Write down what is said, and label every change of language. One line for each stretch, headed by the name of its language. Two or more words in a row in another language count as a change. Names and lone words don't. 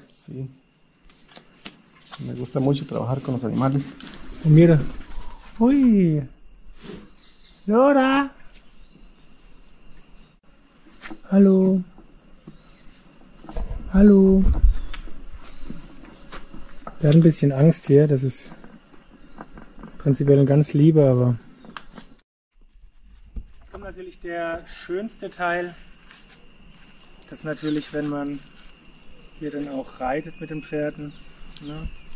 Spanish: Sí. Me gusta mucho trabajar con los animales. Oh, mira. Uy. Laura.
German: Hallo. Hallo. Der hat ein bisschen Angst hier. Das ist prinzipiell ein ganz lieber, aber... Jetzt kommt natürlich der schönste Teil. Das ist natürlich, wenn man hier dann auch reitet mit den Pferden. Ne?